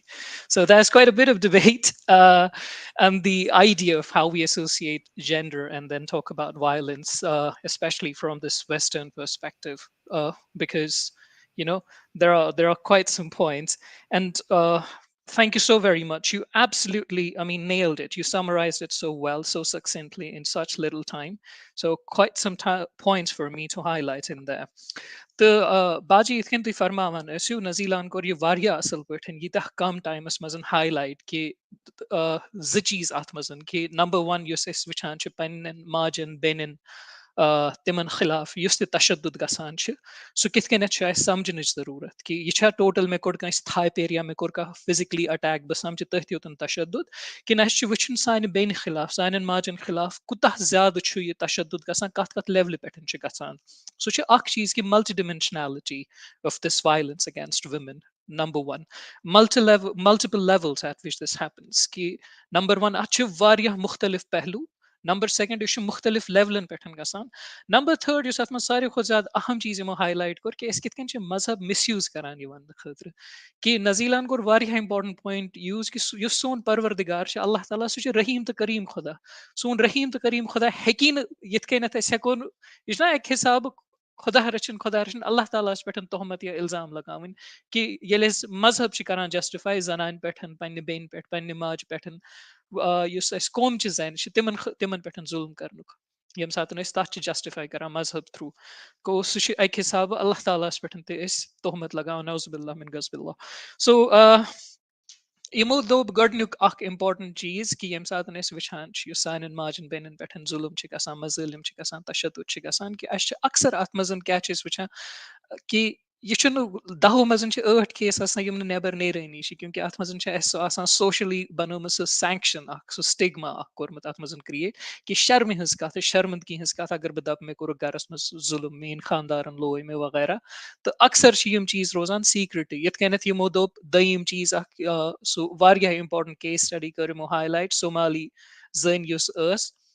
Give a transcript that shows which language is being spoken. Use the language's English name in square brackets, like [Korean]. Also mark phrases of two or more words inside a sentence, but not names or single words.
[English] So there's quite a bit of debate and the idea of how we associate gender and then talk about violence, especially from this Western perspective, because there are quite some points. And thank you so very much. You absolutely, I mean, nailed it. You summarized it so well, so succinctly in such little time. So quite some points for me to highlight in there. [Kashmiri] The Baji itkin tu farmawan ٲسِو نزیٖلان کوٚر یہِ واریاہ اصل پٲٹھۍ ییٖتیٛاہ کم ٹایمس منٛز ہائی کہِ زٕ چیٖز اتھ منٛز کہِ نمبر ون یُس أسۍ وٕچھان چھِ پننٮ۪ن ماجن بیٚنٮ۪ن تِمن خلاف یُس تہِ تشدُد گژھان چھِ سُہ کِتھ کٔنٮ۪تھ چھُ اَسہِ سمجھنٕچ ضروٗرت کہِ یہِ چھا ٹوٹل مےٚ کوٚر کٲنٛسہِ تھایپیر یا مےٚ کوٚر کانٛہہ [English] physical attack [Kashmiri] بہٕ سمجھِ تٔتھۍ یوتن تشدُد کِنہٕ اَسہِ چھُ وٕچھُن سانہِ بیٚنہِ خلاف سانٮ۪ن ماجن خلاف کوٗتاہ زیادٕ چھُ یہِ تشدُد گژھان کتھ لیولہِ پٮ۪ٹھ چھُ گژھان سُہ چھُ اکھ چیٖز کہِ [English] multi-dimensionality of this violence against women. Number one, multiple levels at which this happens. Ki number one, [Kashmiri] اتھ چھِ واریاہ مختلف پہلو. [English] number second [Kashmiri] یہِ چھُ مختلف لیولن پٮ۪ٹھ گژھان. [English] number third [Kashmiri] یُس اتھ منٛز ساروی کھۄتہٕ زیادٕ اہم چیٖز یِمو ہائی کوٚر کہِ أسۍ کِتھ کٔنۍ چھِ مذہب مِس یوٗز کران یہِ وننہٕ خٲطرٕ کہِ نزیٖلان کوٚر واریاہ اِمپاٹنٹ پویِنٹ یوٗز کہِ یُس سون پروردِگار چھُ اللہ تعالیٰ سُہ چھُ رحیٖم تہٕ کریٖم خۄدا سون رحیٖم تہٕ کریٖم خۄدا ہیٚکی نہٕ یِتھ کٔنٮ۪تھ أسۍ ہٮ۪کو نہٕ یہِ چھُنہ اکہِ حِسابہٕ خۄدا رٔچھِنۍ اللہ تعالیٰ ہس پٮ۪ٹھ تہمت یا الزام لگاوٕنۍ کہِ ییٚلہِ أسۍ مذہب چھِ کران جسٹِفاے زنانہِ پٮ۪ٹھ پننہِ بیٚنہِ پٮ۪ٹھ پننہِ ماجہِ پٮ۪ٹھ یُس اَسہِ قومچہِ زنہِ چھِ تِمن پٮ۪ٹھ ظُلم کرنُک ییٚمہِ ساتہٕ أسۍ تتھ چھِ جسٹِفاے کران مذہب تھروٗ گوٚو سُہ چھُ اکہِ حِسابہٕ اللہ تعالیٰ ہس پٮ۪ٹھ تہِ أسۍ تہمت لگاوان [Arabic] نعوذ باللہ من غضب اللہ [Kashmiri] سو یِمو دوٚپ گۄڈٕنیُک اکھ اِمپاٹنٹ چیٖز کہِ ییٚمہِ ساتہٕ أسۍ وٕچھان چھِ یُس سانٮ۪ن ماجٮ۪ن بیٚنٮ۪ن پٮ۪ٹھ ظُلم چھِ گژھان مظٲلِم چھِ گژھان تشدُد چھِ گژھان کہِ اَسہِ چھِ اکثر اتھ منٛز کیاہ چھِ أسۍ وٕچھان کہِ یہِ چھُنہٕ 10 منٛز چھِ 8 کیس آسان یِم نہٕ نٮ۪بر نیرٲنی چھِ کیونکہِ اتھ منٛز چھِ اَسہِ سُہ آسان سوشلی بنٲومٕژ سُہ سینکشن اکھ سُہ سٹِگما اکھ کوٚرمُت اتھ منٛز کریٹ کہِ شرمہِ ہٕنٛز کتھ شرمندگی ہٕنٛز کتھ اگر بہٕ دپہٕ مےٚ کوٚرُکھ گرس منٛز ظُلم میٲنۍ خاندارن لوے مےٚ وغیرہ تہٕ اکثر چھِ یِم چیٖز روزان سیٖکرٹٕے یِتھ کٔنٮ۪تھ یِمو دوٚپ دوٚیِم چیٖز اکھ سُہ واریاہ اِمپاٹنٹ [English] case study [Kashmiri] کٔر یِمو ہائی سومالی زٔنۍ یُس ٲس